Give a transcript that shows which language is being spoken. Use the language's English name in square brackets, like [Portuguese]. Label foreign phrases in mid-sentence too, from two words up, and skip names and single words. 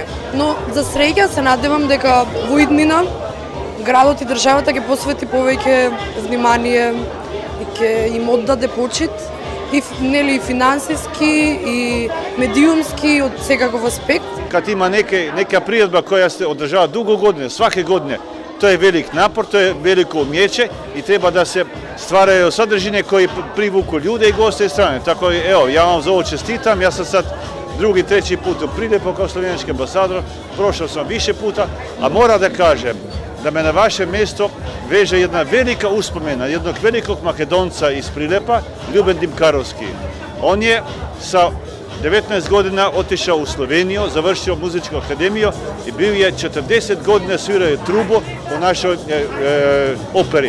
[Macedonian] Но за среќа се надевам дека во иднина градот и државата ќе посвети повеќе внимание и ќе им оддаде почит и нели финансиски и медиумски од секаков аспект. [Serbian] Кад има нека приредба која се одржава дуго години, сваке године, [Macedonian] тоа е велик напор, тоа е велико умеќе и треба да се [Serbian] стварају содржини кои привуку луѓе и гости и страни. Така ево, ја вам за ово честитам, [Macedonian] јас сум [Serbian] сад други, треći put u Prilipu kao slovenski ambasador, prošao sam više puta, a moram da kažem da me na vaše mjesto veže jedna velika uspomena jednog velikog Makedonca iz Prilipa, Ljuben Dimkarovski. On je sa 19 godina otišao u Sloveniju, završio muzičku akademiju i bio je 40 godina svirao trubu u našoj operi.